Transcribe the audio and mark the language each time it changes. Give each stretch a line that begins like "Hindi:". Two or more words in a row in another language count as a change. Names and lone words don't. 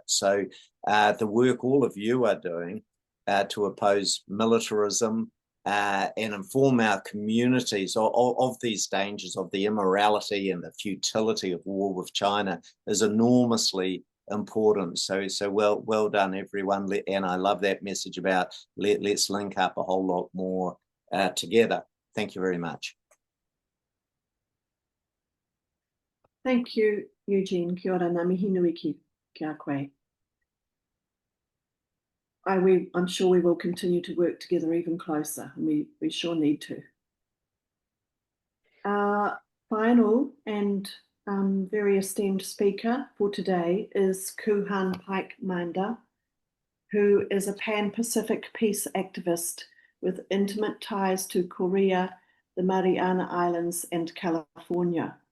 English: So the work all of you are doing to oppose militarism and inform our communities of these dangers, of the immorality and the futility of war with China is enormously important. So well done, everyone. And I love that message about let's link up a whole lot more together. Thank you very much. Thank you, Eugene.
Māori: Kia ora, ngā mihi nui ki a koe.
English: I'm sure we will continue to work together even closer, and we sure need to. Our final and very esteemed speaker for today is Kuhan Pike Manda, who is a Pan-Pacific peace activist with intimate ties to Korea, the Mariana Islands, and California.